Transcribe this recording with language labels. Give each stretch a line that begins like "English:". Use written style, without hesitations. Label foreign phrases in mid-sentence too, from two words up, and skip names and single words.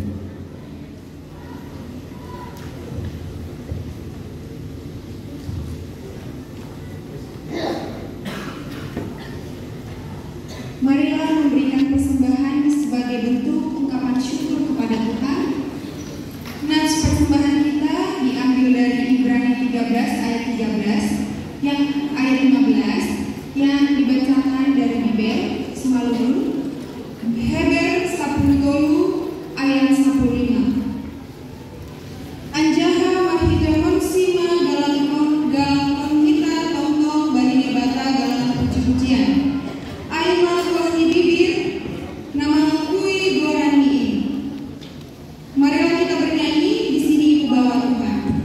Indonesian: Marilah memberikan persembahan sebagai bentuk ungkapan syukur kepada Tuhan. Nats persembahan kita diambil dari Ibrani 13 ayat 13 yang ayat 15 yang dibacakan dari Bibel semalam. Heber 10 ayat 15.
Simeulue: Anjaha mahidahon sima galangkon kita tongtong bani bata galang puji-pujian. Aima koni bibir nama kui gorani.
Indonesian: Marilah kita bernyanyi di sini bawa Tuhan.